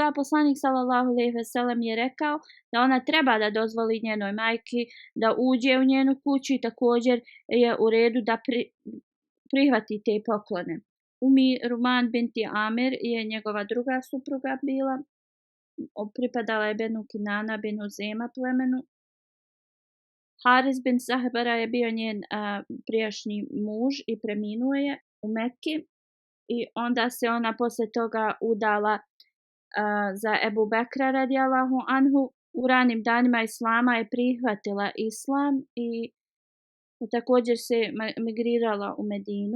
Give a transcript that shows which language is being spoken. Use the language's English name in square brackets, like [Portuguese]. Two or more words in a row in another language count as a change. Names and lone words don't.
[Bosnian] Poslanik [Arabic] صلى الله عليه وسلم [Bosnian] je rekao da ona treba da dozvoli njenoj majki da uđe u njenu kuću i također je u redu da prihvati te poklone. Umi Ruman binti Amir je njegova druga supruga bila. Pripadala je Benu Kinana bin Uzema plemenu. Haris bin Sahbara je bio njen prijašnji muž i preminuo je u Mekki. I onda se ona posle toga udala za Ebu Bekra [Arabic] رضي الله عنه. [Bosnian] U ranim danima islama je prihvatila islam i također se migrirala u Medinu.